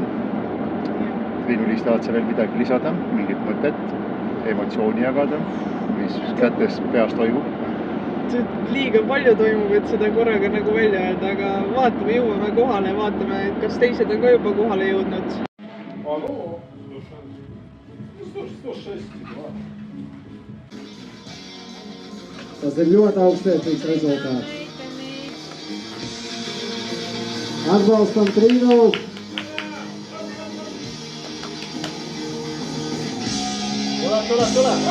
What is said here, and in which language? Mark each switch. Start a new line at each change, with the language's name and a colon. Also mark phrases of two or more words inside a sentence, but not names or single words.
Estonian: Triinu-Liis, tahad sa veel midagi lisada, mingit mõtet, emotsiooni jagada, mis kätes peas toimub? Liiga palju toimub, et seda korraga nagu välja öelda, aga vaatame, jõuame kohale, vaatame, kas teised on ka juba kohale jõudnud.
Latvian: Tas ir ļoti augstētīgs rezultāts. Atbalstam Trīnu.
Estonian: Tule!